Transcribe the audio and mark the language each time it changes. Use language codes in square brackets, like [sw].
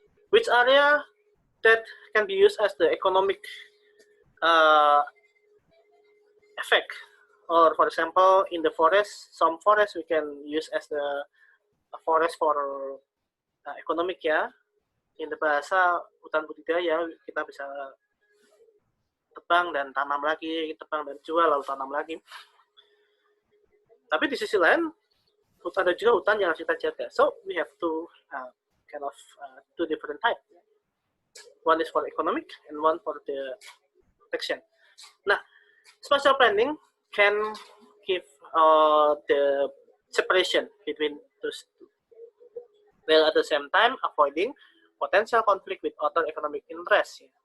[en] Which area that can be used as the economic effect, or for example, in the forest, some forests we can use as the forest for economic ya. [id] In the bahasa hutan budidaya, kita bisa tebang dan tanam lagi, tebang dan jual lalu tanam lagi. Tapi di sisi lain, ada juga hutan yang harus kita jaga. [en] So we have two kind of two different types. One is for economic and one for the protection. Nah, spatial planning can give the separation between those two, while at the same time avoiding potential conflict with other economic interests.